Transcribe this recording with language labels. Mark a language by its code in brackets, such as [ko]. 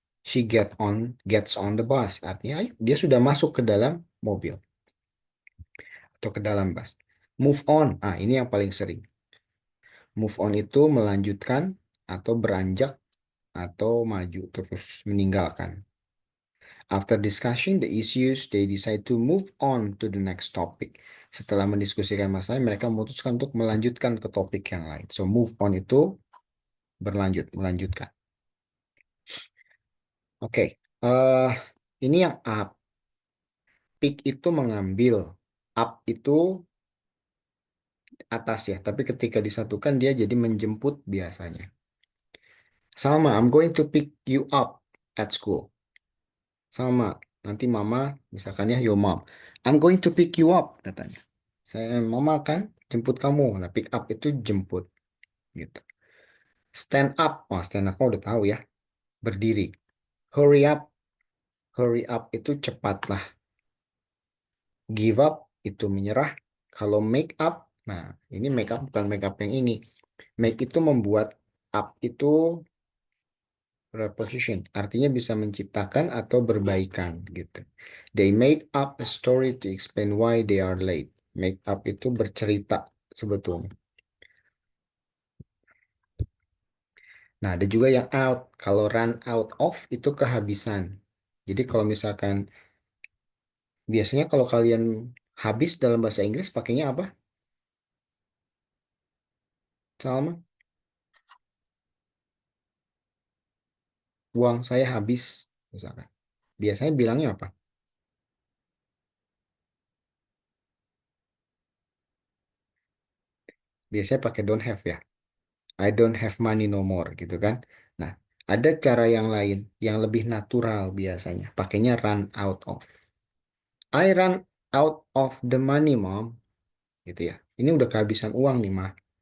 [en] She gets on the bus. [id] Artinya ayo, dia sudah masuk ke dalam mobil atau ke dalam bus. Move on. Ah, ini yang paling sering. Move on itu melanjutkan atau beranjak atau maju terus meninggalkan. [en] After discussing the issues, they decide to move on to the next topic. [id] Setelah mendiskusikan masalah, mereka memutuskan untuk melanjutkan ke topik yang lain. So move on itu berlanjut, melanjutkan. Oke, ini yang up. Pick itu mengambil, up itu atas ya. Tapi ketika disatukan dia jadi menjemput biasanya. Sama, [en] I'm going to pick you up at school. [id] Sama, nanti mama, misalkan ya, [en] yo mom, I'm going to pick you up, [id] katanya. Mama akan jemput kamu. Nah, pick up itu jemput, gitu. Stand up, oh, stand up udah tahu ya, berdiri. Hurry up itu cepatlah. Give up itu menyerah. Kalau make up, nah ini make up bukan make up yang ini. Make itu membuat, up itu preposition, artinya bisa menciptakan atau berbaikan gitu. [en] They made up a story to explain why they are late. [id] Make up itu bercerita sebetulnya. Nah, ada juga yang out. Kalau run out of itu kehabisan. Jadi kalau misalkan biasanya kalau kalian habis dalam bahasa Inggris pakainya apa? Salma, uang saya habis misalkan. Biasanya bilangnya apa? Biasanya pakai [en] don't have ya. I don't have money no more [id] gitu kan. Nah, ada cara yang lain yang lebih natural biasanya. Pakainya [en] run out of. I run out of the money, mom. [id] Gitu ya. Ini udah kehabisan uang nih, mah.